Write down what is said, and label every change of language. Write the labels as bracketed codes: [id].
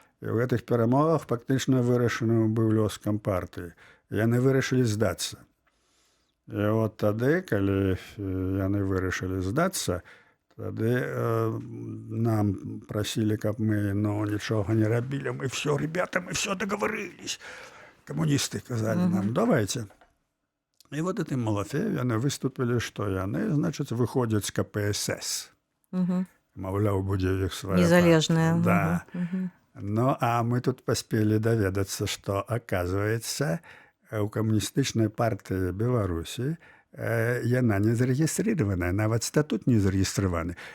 [be] І ў гэтых перамовах фактычна вырашаны быў лёс кампартыі. Яны вырашылі здацца. І от тады, калі яны вырашылі здацца, тады нам прасілі, каб мы нічога не рабілі. [ru] Мы все, ребята, мы все договорились. [be] Камуністы казалі нам, [ru] давайте. [be] І вот этим Малафеев яны выступілі, што яны, значыць, выходзяць з КПСС. Маўляў, будзе іх свая Незалежная. Да. А мы тут паспелі даведацца, што, аказваецца, у камуністычнай партыі Беларусі яна не зарэгістраваная, нават статут не зарэгістраваны.